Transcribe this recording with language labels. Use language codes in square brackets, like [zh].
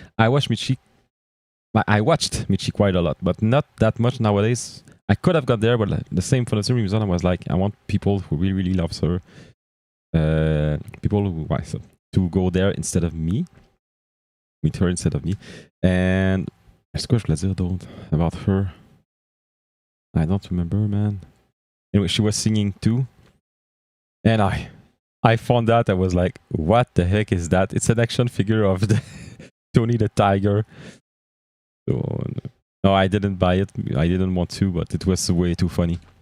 [en] I watched Michi quite a lot, but not that much nowadays. I could have got there, but for the same reason, I was like, I want people who really, really loves her, to go there instead of me, meet her instead of me. [fr] And est-ce que je voulais dire d'autre [en] about her? I don't remember, man. Anyway, she was singing too. And I found that. I was like, what the heck is that? It's an action figure of the Tony the Tiger. So, no, I didn't buy it. I didn't want to, but it was way too funny.